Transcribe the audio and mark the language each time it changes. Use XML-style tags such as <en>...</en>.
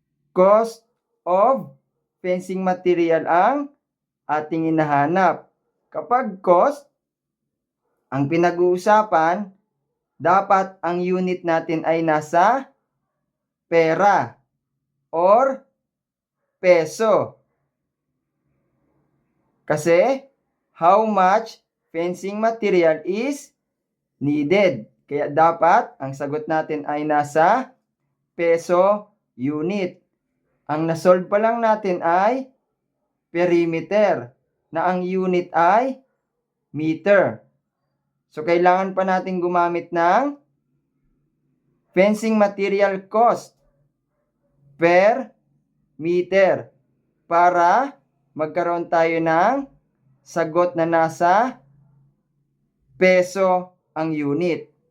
<en>Cost of fencing material</en> <tl>ang ating hinahanap. Kapag cost ang pinag-uusapan, dapat ang unit natin ay nasa pera or peso.</tl> <en>Kasi how much fencing material is needed.</en> <tl>Kaya dapat ang sagot natin ay nasa peso unit. Ang nasolve pa lang natin ay perimeter na ang unit ay meter. So kailangan pa natin gumamit ng</tl> <en>fencing material cost per meter</en> <tl>para magkaroon tayo ng sagot na nasa peso ang unit.</tl>